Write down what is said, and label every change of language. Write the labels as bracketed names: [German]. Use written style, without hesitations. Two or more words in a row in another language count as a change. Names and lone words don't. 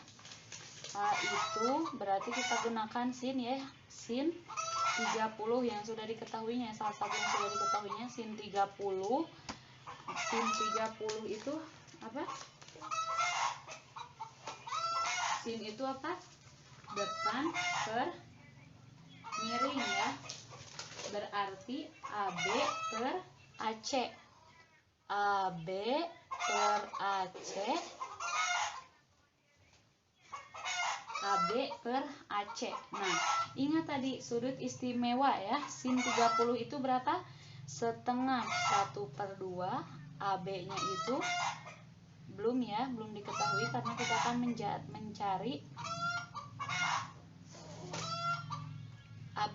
[Indonesian] A itu berarti kita gunakan sin ya, sin 30 yang sudah diketahuinya, salah satu yang sudah diketahuinya sin 30. Sin 30 itu apa? Sin itu apa? Depan per miring ya. Berarti AB per AC. AB per AC. AB per AC. Nah, ingat tadi sudut istimewa ya. Sin 30 itu berapa? Setengah 1/2. AB-nya itu belum ya, belum diketahui karena kita akan mencari AB.